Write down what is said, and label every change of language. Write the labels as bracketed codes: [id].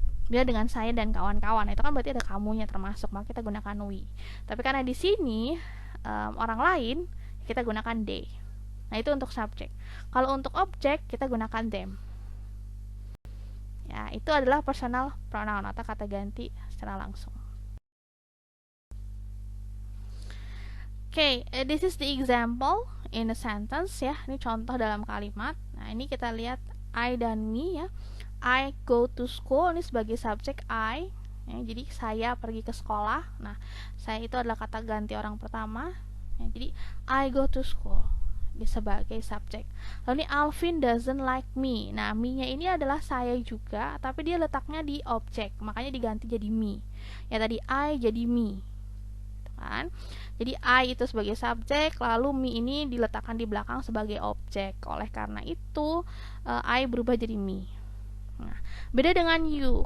[id] Beda dengan saya dan kawan-kawan, itu kan berarti ada kamunya termasuk, maka kita gunakan we. Tapi karena di sini orang lain, kita gunakan they. Nah, itu untuk subjek. Kalau untuk objek kita gunakan them. Ya, itu adalah personal pronoun atau kata ganti secara langsung. [en] Okay, this is the example in a sentence ya. [id] Ini contoh dalam kalimat. Nah, ini kita lihat I dan me ya. [en] I go to school, [id] ini sebagai subjek I ya, jadi saya pergi ke sekolah. Nah, saya itu adalah kata ganti orang pertama ya, jadi [en] I go to school [id] ini sebagai subjek. Lalu ini [en] Alvin doesn't like me. [id] Nah, me nya ini adalah saya juga, tapi dia letaknya di objek, makanya diganti jadi me ya. Tadi I jadi me kan. Jadi I itu sebagai subjek, lalu me ini diletakkan di belakang sebagai objek. Oleh karena itu I berubah jadi me. Nah, beda dengan you.